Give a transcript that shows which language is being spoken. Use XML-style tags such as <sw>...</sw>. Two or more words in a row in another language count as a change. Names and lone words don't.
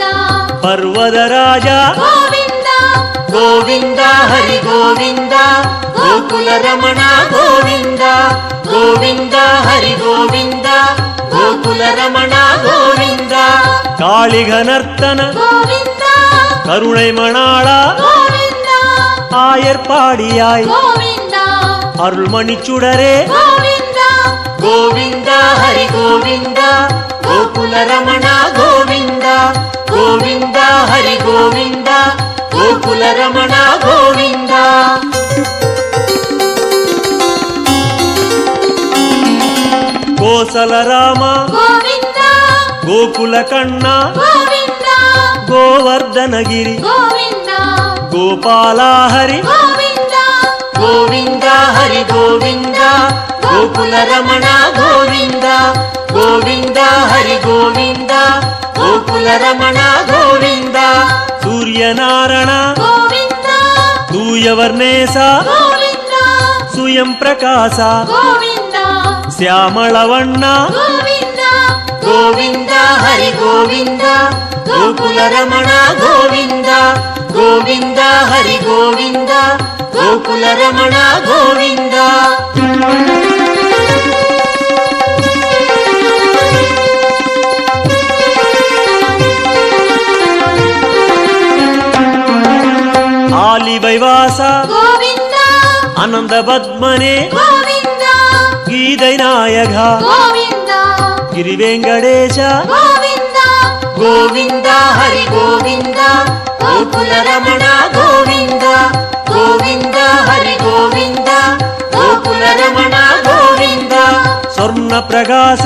<kn>ಪರ್ವತ ರಾಜ ಗೋವಿಂದ ಗೋವಿಂದ ಹರಿ ಗೋವಿಂದ ಗೋಕುಲ ರಮಣ ಗೋವಿಂದ ಗೋವಿಂದ ಹರಿ ಗೋವಿಂದ ಗೋಕುಲ ರಮಣ ಗೋವಿಂದ ಕಾಳಿಗನರ್ತನ ಗೋವಿಂದ</kn> <ta>கருணை மணாளா</ta> <kn>ಗೋವಿಂದ</kn> <ta>ஆயர்பாடியாய்</ta> <kn>ಗೋವಿಂದ</kn> <ta>அருள்மணிச்சுடரே</ta> <kn>ಗೋವಿಂದ</kn> <ta>கோவிந்த ஹரி கோவிந்த</ta> <kn>ಗೋಕುಲ ರಮಣ ಗೋವಿಂದ ಗೋವಿಂದ ಹರಿ ಗೋವಿಂದ ಗೋಕುಲ ರಮಣ ಗೋವಿಂದ</kn> <ta>கோசல ராம</ta> <kn>ಗೋವಿಂದ</kn> <ta>கோகுல கண்ணா</ta> <kn>ಗೋವಿಂದ</kn> <ta>கோவர்தனகிரி</ta> <kn>ಗೋವಿಂದ</kn> <ta>கோபால ஹரி</ta> <kn>ಗೋವಿಂದ</kn> <ta>கோவிந்த ஹரி கோவிந்த</ta> <kn>ಗೋಕುಲ ರಮಣ ಗೋವಿಂದ ಗೋವಿಂದ ಹರಿ ಗೋವಿಂದ ಗೋಕುಲ ರಮಣ ಗೋವಿಂದ</kn> <ta>சூரியநாரண</ta> <kn>ಗೋವಿಂದ</kn> <ta>தூயவர்ணேச</ta> <kn>ಗೋವಿಂದ</kn> <ta>சுயம் பிரகாச</ta> <kn>ಗೋವಿಂದ ಶ್ಯಾಮಳವಣ್ಣ ಗೋವಿಂದ ಗೋವಿಂದ ಹರಿ ಗೋವಿಂದ ಗೋಕುಲ ರಮಣ ಗೋವಿಂದ ಗೋವಿಂದ ಹರಿ ಗೋವಿಂದ ಗೋಕುಲ ರಮಣ ಗೋವಿಂದ</kn> <ta>ஆலிவைவாச</ta> <kn>ಗೋವಿಂದ</kn> <ta>அனந்த பத்மனே</ta> <kn>ಗೋವಿಂದ</kn> <ta>கீதை நாயக</ta> <kn>ಗೋವಿಂದ ಗಿರಿವೆಂಕಟೇಶ ಗೋವಿಂದ ಗೋವಿಂದ ಹರಿ ಗೋವಿಂದ ಗೋಕುಲ ರಮಣ ಗೋವಿಂದ ಗೋವಿಂದ ಹರಿ ಗೋವಿಂದ ಗೋಕುಲ ರಮಣ ಗೋವಿಂದ ಸ್ವರ್ಣ ಪ್ರಕಾಶ</kn>